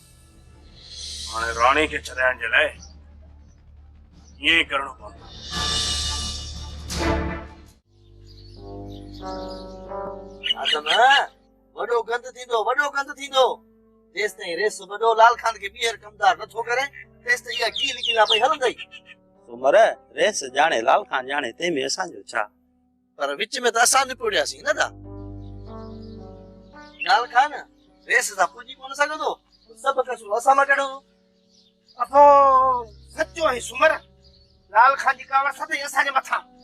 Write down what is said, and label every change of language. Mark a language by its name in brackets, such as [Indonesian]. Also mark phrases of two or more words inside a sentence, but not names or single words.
[Sindhi] हाणे राणी खे छॾाइण जे लाइ ईअं ई करणो पवंदो। वॾो गंद थींदो जेसि ताईं रेस वॾो लाल खान खे ॿीहर कमदार नथो करे तेसि ताईं इहा गील गीला पई हलंदई। सुमर रेस जाने लाल खान जाने ते में असांजो छा, पर विच में त असां निपुड़ियासीं न दा। लाल खान रेस सां पुॼी कोन सघंदो, सभु कसूर असां मां कढो। अफो सचो आहे सुमर, लाल खान जी कावड़ सदाईं असांजे मथां।